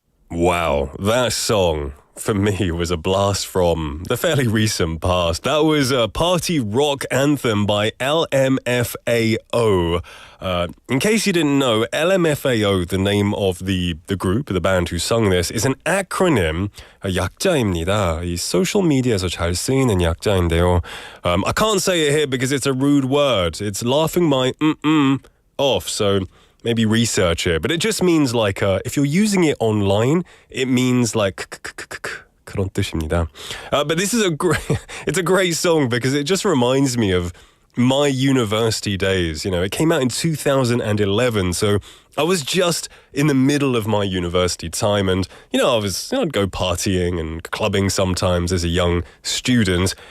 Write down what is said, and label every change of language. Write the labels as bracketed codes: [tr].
[en] Wow, that song for me was a blast from the fairly recent past. That was a party rock anthem by LMFAO. In case you didn't know, LMFAO, the name of the group, the band who sung this, is an acronym, 약자입니다. [ko] 이 social media에서 잘 쓰이는 약자인데요. [en] I can't say it here because it's a rude word. It's laughing my off, so maybe research it. But it just means like, if you're using it online, it means like [ko] 그런 뜻입니다. [en] But this is it's a great song because it just reminds me of my university days. You know, it came out in 2011, so I was just in the middle of my university time, and I'd go partying and clubbing sometimes as a young student.